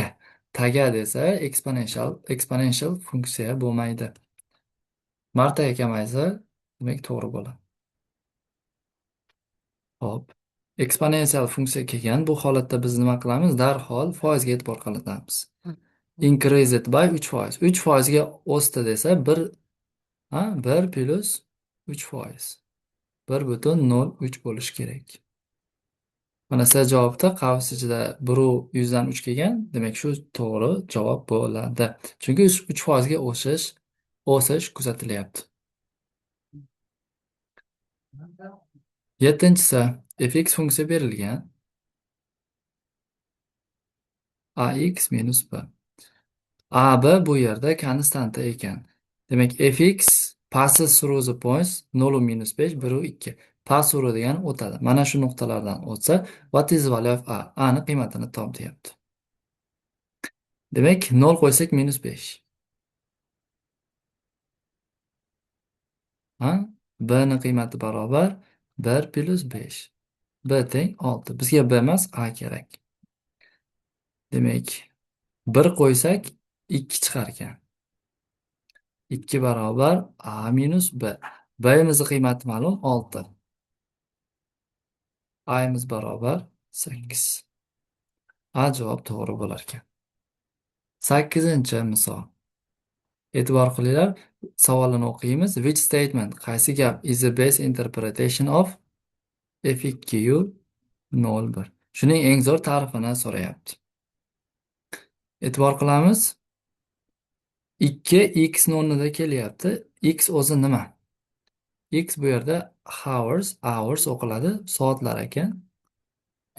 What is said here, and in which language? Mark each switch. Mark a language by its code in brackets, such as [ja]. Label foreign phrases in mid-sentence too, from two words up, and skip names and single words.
[uz] Taga desa exponential funksiya bo'lmaydi. Martaga kamaysa, demak to'g'ri bo'ladi. Hop. Eksponensial funksiya kelgan. Bu holatda biz nima qilamiz? Darhol foizga e'tibor qaratamiz. [en] Increased by 3%. [uz] 3% ga o'sdi desa 1 plus 3%. 1,03 bo'lishi kerak. Mana C javobda qavs ichida 1 100 dan 3 kelgan. Demak, shu to'g'ri javob bo'ladi. Chunki 3% ga o'sish kuzatilyapti. Yettinchisi, fx funksiya berilgan. Ax minus b. AB bu yerda konstanta ekan. [en] Demak, fx passes through the points 0 minus 5, 1 2. Pass through [uz] degani o'tadi. Mana shu nuqtalardan o'tsa, [en] what is the value of a? [uz] A ni qiymatini top deyapti. Demak, 0 qo'ysak minus 5. B ni qiymati barobar 1 plus 5. B teng 6. Bizga B emas, A kerak. Demak, 1 qo'ysak 2 chiqar ekan. 2 barobar A minus B. B'imizni qiymati ma'lum 6. A'imiz barobar 8. A javob to'g'ri bo'lar ekan. 8-chi misol. E'tibor qilinglar, savolini o'qiymiz. [en] Which statement, [uz] qaysi gap [en] is the best interpretation of fq 01? [uz] Shuning eng zo'r ta'rifini so'rayapti. E'tibor qilamiz. 2 x ni o'rnida kelyapti. X o'zi nima? X bu yerda hours o'qiladi, soatlar ekan.